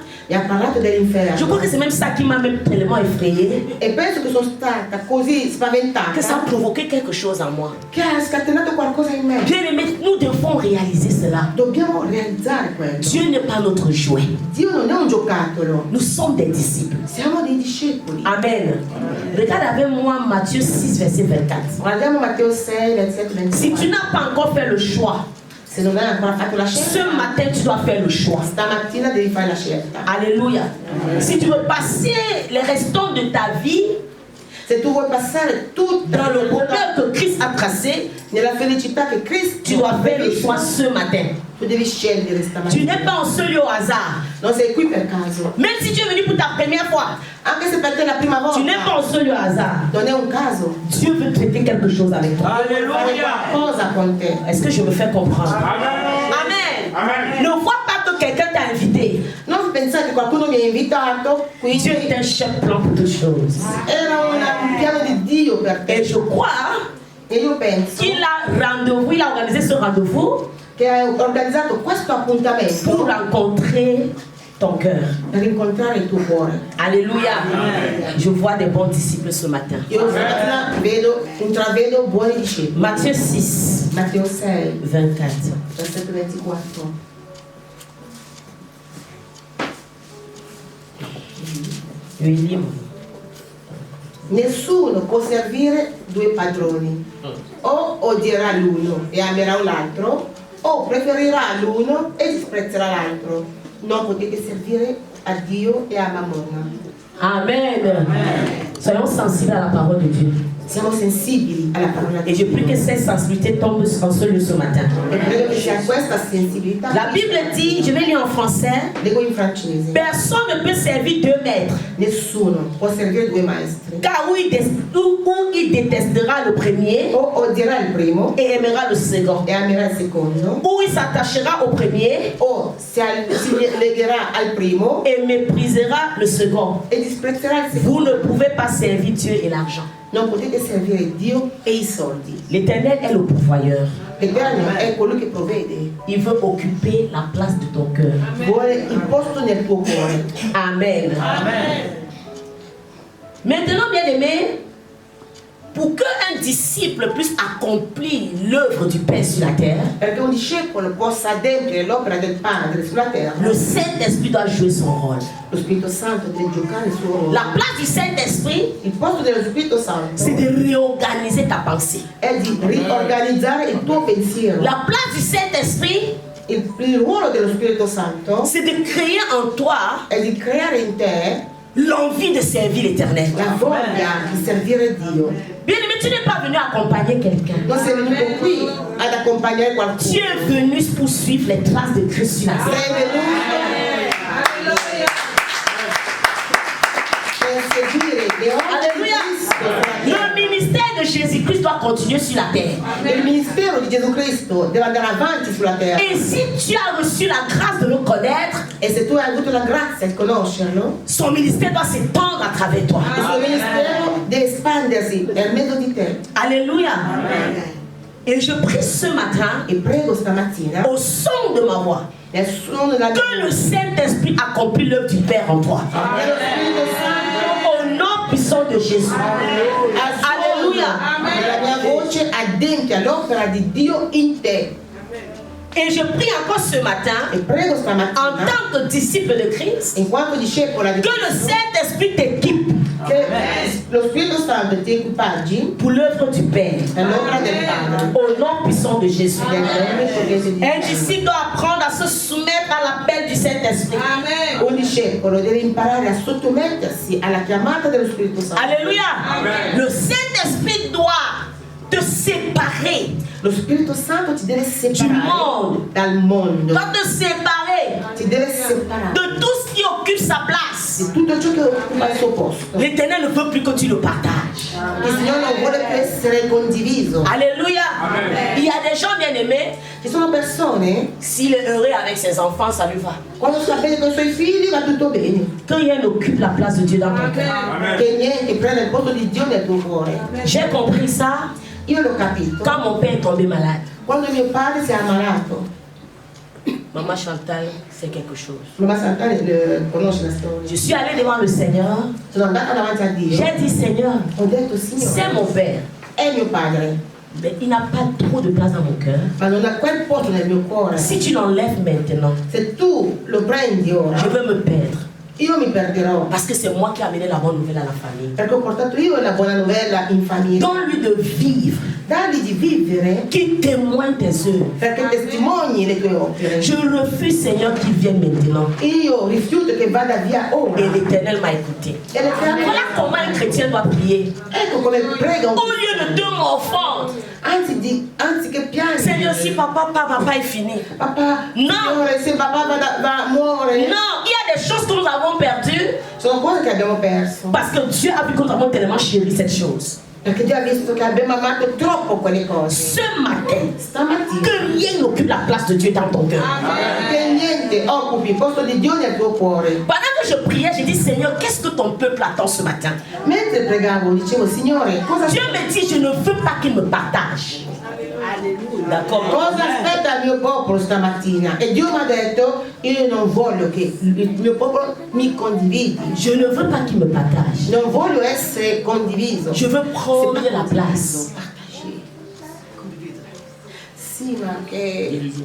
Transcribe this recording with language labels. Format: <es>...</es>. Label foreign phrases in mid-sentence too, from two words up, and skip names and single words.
<it>e ha parlato dell'inferno.</it> <fr>Je crois que c'est même ça qui m'a même tellement effrayée,</fr> <it>E penso che sono stata così</it> <fr>que ça a</fr> <it>spaventata</it> <fr>provoqué quelque chose en moi.</fr> <it>che ha scatenato qualcosa in me.</it> <fr>Bien aimé, nous devons réaliser cela.</fr> <it>Dobbiamo realizzare quello.</it> <fr>Dieu n'est pas notre jouet.</fr> <it>Dio non è un giocattolo,</it> <fr>Nous sommes des disciples.</fr> <it>siamo dei discepoli. Amen.</it> <fr>Regarde avec moi Matthieu 6, verset 24.</fr> <it>Guardiamo Matteo 6, versetto</it> <fr>Si</fr> <it>24.</it> <fr>tu n'as pas encore fait le choix,</fr> <it>Se non hai ancora fatto la</it> <fr>ce</fr> <it>scelta,</it> <fr>matin tu dois faire le choix.</fr> <it>stamattina devi fare la scelta.</it> <fr>Alléluia. Si tu veux passer les restants de ta vie</fr> <it>Se tu vuoi passare tutta</it> <fr>dans</fr> <it>la</it> <fr>le</fr> <it>tua</it> <fr>bonheur</fr> <it>vita</it> <fr>que Christ a tracé,</fr> <it>nella felicità che Cristo</it> <fr>tu dois</fr> <it>ha</it> <fr>faire le</fr> <it>previsto,</it> <fr>choix ce matin.</fr> <it>tu devi scegliere</it> <fr>Tu</fr> <it>stamattina.</it> <fr>n'es pas en ce lieu au hasard.</fr> <it>Non sei qui per caso.</it> <fr>Même si tu es venu pour ta première fois,</fr> <it>Anche se per te è la prima</it> <fr>tu n'es pas</fr> <it>volta,</it> <fr>en ce lieu au hasard.</fr> <it>non è un caso.</it> <fr>Dieu veut traiter quelque chose avec toi.</fr> <it>Fare qualcosa con te.</it> <fr>Est-ce que je me fais comprendre? Amen. Amen. Ne vois pas que quelqu'un t'a invité.</fr> <it>Non pensare che qualcuno mi ha invitato, quindi</it> <fr>Dieu est un chef plan pour toutes choses.</fr> <it>era un piano di Dio per</it> <fr>Et</fr> <it>te.</it> <fr>je crois</fr> <it>E io penso</it> <fr>qu'il a rendez-vous, il a organisé ce rendez-vous</fr> <it>che hai organizzato questo</it> <fr>pour</fr> <it>appuntamento</it> <fr>rencontrer ton cœur.</fr> <it>per incontrare il tuo cuore.</it> <fr>Alléluia. Je vois des bons disciples ce matin.</fr> <it>Io stamattina intravedo buoni discepoli.</it> <fr>Matthieu 6,</fr> <it>Matteo 6, 24. versetto 24.</it> <fr>Oui, libre.</fr> <it>Nessuno può servire due padroni. O odierà l'uno e amerà l'altro, o preferirà l'uno e disprezzerà l'altro. Non potete servire a Dio e a Mammona. Amen.</it> <fr>Soyons sensibles à la parole de Dieu.</fr> <it>Siamo sensibili alla parola di</it> <fr>Et je</fr> <it>Dio.</it> <fr>prie que cette sensibilité tombe en ce lieu ce matin.</fr> <it>E credo che sia questa sensibilità.</it> <fr>La Bible dit, je vais lire en français,</fr> <it>Leggo in francese.</it> <fr>personne ne peut servir deux maîtres,</fr> <it>Nessuno può servire due maestri.</it> <fr>car où il détestera le premier</fr> <it>O odierà il primo</it> <fr>et aimera le second,</fr> <it>e amerà il secondo,</it> <fr>ou il s'attachera au premier</fr> <it>o si legherà al primo</it> <fr>et méprisera le second.</fr> <it>e disprezzerà il secondo.</it> <fr>Vous ne pouvez pas servir Dieu et l'argent.</fr> <it>Non potete servire Dio e i soldi.</it> <fr>L'Éternel est le pourvoyeur.</fr> <it>L'Eterno è colui che provvede.</it> <fr>Il veut occuper la place de ton cœur.</fr> <it>Vuole il posto nel tuo cuore. Amen.</it> <fr>Maintenant, bien aimé, pour qu'un disciple puisse accomplir l'œuvre du Père sur la terre,</fr> <it>Perché un discepolo possa adempiere l'opera del Padre sulla terra,</it> <fr>le Saint-Esprit doit jouer son rôle.</fr> <it>lo Spirito Santo deve giocare il suo ruolo.</it> <fr>La place du Saint-Esprit,</fr> <it>Il posto dello Spirito Santo</it> <fr>c'est de réorganiser ta pensée.</fr> <it>è di riorganizzare il tuo pensiero.</it> <fr>La place du Saint-Esprit,</fr> <it>Il ruolo dello Spirito Santo</it> <fr>c'est de créer en toi</fr> <it>è di creare in te</it> <fr>l'envie de servir l'Éternel.</fr> <it>la voglia di servire Dio.</it> <fr>Bien aimé, tu n'es pas venu accompagner quelqu'un.</fr> <it>Non sei venuto qui ad accompagnare</it> <fr>Tu</fr> <it>qualcuno.</it> <fr>es venu pour suivre les traces de Christ sur la terre.</fr> <it>Sei venuto per seguire le opere di</it> <fr>Alléluia.</fr> <it>Cristo sulla terra.</it> <fr>Le ministère de Jésus-Christ doit continuer sur la terre.</fr> <it>Il ministero di Gesù Cristo deve andare avanti sulla terra.</it> <fr>Et si tu as reçu la grâce de le connaître,</fr> <it>E se tu hai avuto la grazia di conoscerlo,</it> <fr>son ministère doit s'étendre à travers toi.</fr> <it>il suo ministero deve espandersi per mezzo di te.</it> <fr>Alléluia. Et je prie ce matin,</fr> <it>E prego stamattina,</it> <fr>au son de ma voix,</fr> <it>nel suono della</it> <fr>que le Saint-Esprit accomplit l'œuvre du Père en toi.</fr> <it>dello Spirito Santo,</it> <fr>Au nom puissant de Jésus. Alléluia.</fr> <it>nella mia voce adempia l'opera di Dio in te.</it> <fr>Et je prie encore ce matin,</fr> <it>E prego</it> <fr>en</fr> <it>stamattina,</it> <fr>tant que disciple de Christ,</fr> <it>in quanto discepola di</it> <fr>que le</fr> <it>Cristo,</it> <fr>Saint-Esprit t'équipe</fr> <it>che lo Spirito Santo ti equipaggi</it> <fr>pour l'œuvre du Père.</fr> <it>per l'opera del Padre.</it> <fr>Au nom puissant de Jésus.</fr> <it>Nel nome potente di</it> <fr>Un</fr> <it>Dio.</it> <fr>disciple doit apprendre à se soumettre à l'appel du Saint-Esprit.</fr> <it>Un discepolo deve imparare a sottomettersi alla chiamata dello Spirito Santo.</it> <fr>Alléluia. Le Saint-Esprit doit te séparer</fr> <it>Lo Spirito Santo ti deve</it> <fr>du</fr> <it>separare</it> <fr>monde.</fr> <it>dal mondo.</it> <fr>Doit te séparer</fr> <it>Ti deve separare</it> <fr>de tout ce qui occupe sa place.</fr> <it>di tutto ciò che occupa il suo posto.</it> <fr>L'Éternel ne veut plus que tu le partages.</fr> <it>Il Signore non vuole più essere condiviso.</it> <fr>Alléluia. Il y a des gens bien aimés,</fr> <it>Ci sono persone,</it> <fr>s'il est heureux avec ses enfants, ça lui va.</fr> <it>quando sta bene con i suoi figli va tutto bene.</it> <fr>Quand il occupe la place de Dieu dans ton cœur.</fr> <it>Che niente prende il posto di Dio nel tuo cuore.</it> <fr>J'ai compris ça</fr> <it>Io l'ho capito.</it> <fr>quand mon père est tombé malade.</fr> <it>Quando mio padre si è ammalato,</it> <fr>Maman Chantal, c'est quelque chose.</fr> <it>mamma Sant'Anna conosce la storia.</it> <fr>Je suis allée devant le Seigneur.</fr> <it>Sono andata davanti a Dio.</it> <fr>J'ai dit, Seigneur,</fr> <it>Ho detto,</it> <fr>c'est</fr> <it>Signore,</it> <fr>mon père.</fr> <it>è mio padre,</it> <fr>Mais il n'a pas trop de place dans mon cœur.</fr> <it>ma non ha quel posto nel mio cuore.</it> <fr>Si tu l'enlèves maintenant,</fr> <it>Se tu lo prendi ora,</it> <fr>je vais me perdre.</fr> <it>io mi perderò.</it> <fr>Parce que c'est moi qui ai amené la bonne nouvelle à la famille.</fr> <it>Perché ho portato io la buona novella in famiglia.</it> <fr>Donne-lui de vivre,</fr> <it>Dargli di vivere</it> <fr>qu'il témoigne tes œuvres.</fr> <it>perché testimoni le tue opere.</it> <fr>Je refuse, Seigneur, qu'il vienne maintenant.</fr> <it>Io rifiuto che vada via ora.</it> <fr>Et l'Éternel m'a écouté.</fr> <it>E le fiamme-</it> <fr>Voilà comment un chrétien doit prier.</fr> <it>Ecco come prega un</it> <fr>Au lieu de deux m'offendre.</fr> <it>anziché piangere.</it> <fr>Seigneur, si papa est fini.</fr> <it>Papà, No. Signore, se papà va muore.</it> <fr>Non, il y a des choses que nous avons perdues</fr> <it>Sono cose che abbiamo perso.</it> <fr>parce que Dieu a vu que nous avons tellement chéri cette chose.</fr> <it>Perché Dio ha visto che abbiamo amato troppo quelle cose.</it> <fr>Ce matin,</fr> <it>Stamattina.</it> <fr>que rien n'occupe la place de Dieu dans ton cœur.</fr> <it>Che niente occupi il posto di Dio nel tuo cuore.</it> <fr>Pendant que je priais, j'ai dit, Seigneur, qu'est-ce que ton peuple attend ce matin?</fr> <it>Mentre pregavo, dicevo, Signore,</it> <fr>Dieu me dit, je ne veux pas qu'il me partage. D'accord.</fr> <it>cosa aspetta il mio popolo stamattina? E Dio mi ha detto, io non voglio che il mio popolo mi condividi.</it> <fr>Je ne veux pas qu'il me partage.</fr> <it>Non voglio essere condiviso.</it> <fr>Je veux prendre la place. Partager.</fr> <it>Sì, ma che...</it>